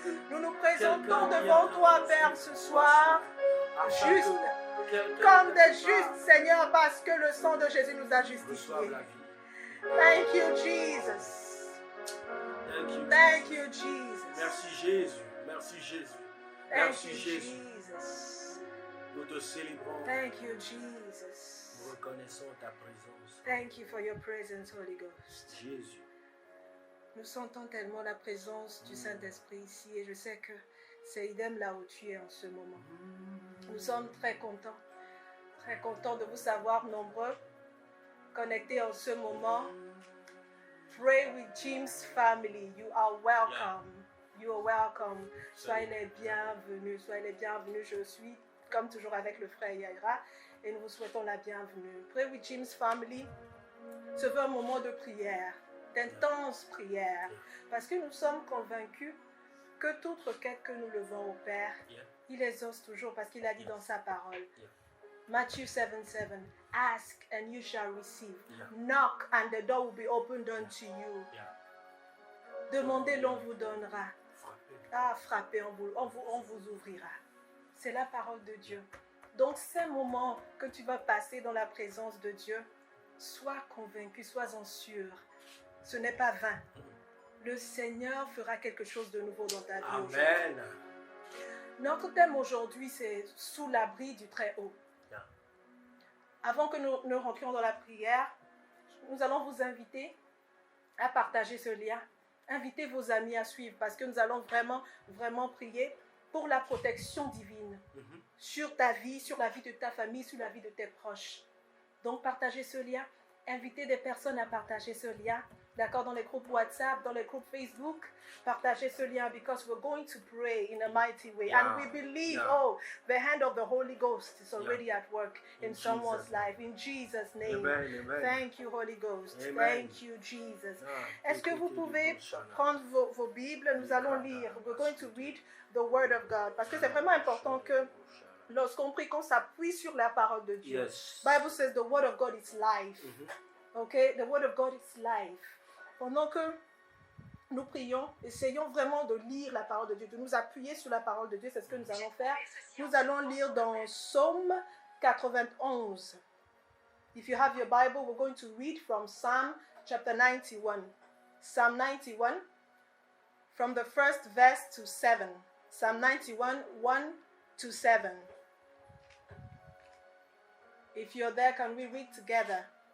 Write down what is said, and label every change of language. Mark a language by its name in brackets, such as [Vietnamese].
[French] Nous nous présentons devant toi, Père, ce soir, juste, comme des justes, Seigneur, parce que le sang de Jésus nous a justifiés. [English] Thank you, Jesus. Thank you, Jesus. [French] Merci Jésus. Merci Jésus. [English] Thank [French] Merci [English] you, [French] Jésus. [English] Jesus. [French] Nous te célébrons. [English] Thank you, Jesus. [French] Nous reconnaissons ta présence. [English] Thank you for your presence, Holy Ghost. [French] Jésus. Nous sentons tellement la présence du Saint-Esprit ici et je sais que c'est idem là où tu es en ce moment. Nous sommes très contents de vous savoir nombreux, connectés en ce moment. [English] Pray with Jim's family. You are welcome. You are welcome. [French] Soyez les bienvenus. Soyez les bienvenus. Je suis comme toujours avec le frère Yaira et nous vous souhaitons la bienvenue. [English] Pray with Jim's family. [French] Ce fut un moment de prière, d'intense prière, parce que nous sommes convaincus que toute requête que nous levons au Père, il exauce toujours parce qu'il a dit dans sa parole. [English] Matthew 7:7, ask and you shall receive. Knock and the door will be opened unto you. [French] Demandez, l'on vous donnera. Ah, frappez, on vous ouvrira. C'est la parole de Dieu. Donc, ces moments que tu vas passer dans la présence de Dieu, sois convaincu, sois-en sûr. Ce n'est pas vain. Le Seigneur fera quelque chose de nouveau dans ta vie. Amen. Notre thème aujourd'hui, c'est sous l'abri du Très-Haut. Avant que nous rentrions dans la prière, nous allons vous inviter à partager ce lien. Invitez vos amis à suivre parce que nous allons vraiment prier pour la protection divine sur ta vie, sur la vie de ta famille, sur la vie de tes proches. Donc, partagez ce lien. Invitez des personnes à partager ce lien. D'accord, dans les groupes WhatsApp, dans les groupes Facebook, partagez ce lien [English] because we're going to pray in a mighty way. And we believe, the hand of the Holy Ghost is already at work in someone's life. In Jesus' name. Amen. Thank you, Holy Ghost. Amen. Thank you, Jesus. [French] Est-ce que vous pouvez prendre vos Bibles? Nous allons lire. [English] We're going to read the Word of God. [French] Parce que c'est vraiment important que lorsqu'on prie, qu'on s'appuie sur la parole de Dieu. [English] Yes. Bible says the Word of God is life. Okay? The Word of God is life. [French] Pendant que nous prions, essayons vraiment de lire la parole de Dieu, de nous appuyer sur la parole de Dieu. C'est ce que nous allons faire. Nous allons lire dans Psaume 91. [English] If you have your Bible, we're going to read from Psalm chapter 91. Psalm 91, from the first verse to 7. Psalm 91, 1 to 7. If you're there, can we read together?